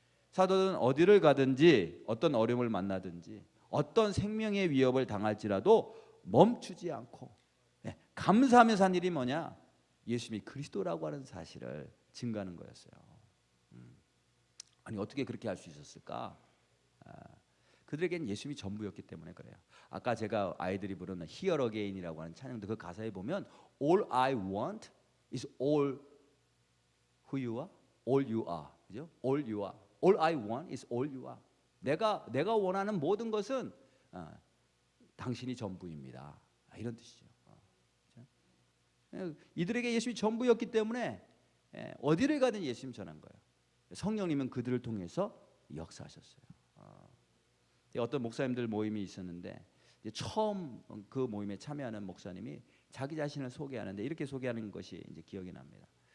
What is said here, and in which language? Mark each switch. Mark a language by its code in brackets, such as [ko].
[ko] 사도는 어디를 가든지 어떤 어려움을 만나든지 어떤 생명의 위협을 당할지라도 멈추지 않고 감사하면서 한 일이 뭐냐? 예수님이 그리스도라고 하는 사실을 증거하는 거였어요. 아니 어떻게 그렇게 할 수 있었을까? 그들에겐 예수님이 전부였기 때문에 그래요. 아까 제가 아이들이 부르는 Here Again이라고 하는 찬양도 그 가사에 보면 [en] All I want is all who you are, [ko] all you are, 그죠? [en] All you are, all I want is all you are. [ko] 내가 원하는 모든 것은 당신이 전부입니다. 이런 뜻이죠. 이들에게 예수님이 전부였기 때문에 어디를 가든 예수님 전한 거예요. 성령님은 그들을 통해서 역사하셨어요. 어떤 목사님들 모임이 있었는데 처음 그 모임에 참여하는 목사님이 자기 자신을 소개하는데 이렇게 소개하는 것이 이제 기억이 납니다.